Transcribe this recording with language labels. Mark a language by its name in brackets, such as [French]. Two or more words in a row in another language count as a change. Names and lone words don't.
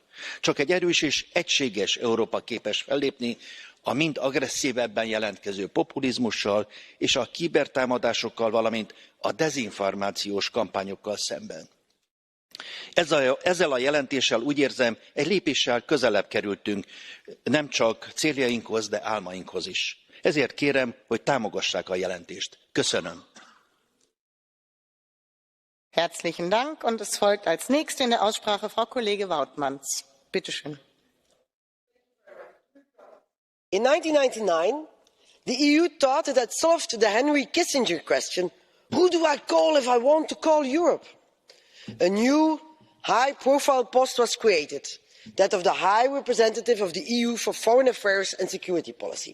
[Hungarian] Csak egy erős és egységes Európa képes fellépni a mind agresszívebben jelentkező populizmussal és a kibertámadásokkal, valamint a dezinformációs kampányokkal szemben. Ezzel a jelentéssel úgy érzem, egy lépéssel közelebb kerültünk nem csak céljainkhoz, de álmainkhoz is. Ezért kérem, hogy támogassák a jelentést. Köszönöm. [German] Herzlichen Dank. Und es folgt als nächste in der Aussprache Frau Kollege Wautmans. Bitte schön. [English] In 1999, the EU thought it had solved the Henry Kissinger question, who do I call if I want to call Europe? A new high-profile post was created, that of the High Representative of the EU for Foreign Affairs and Security Policy.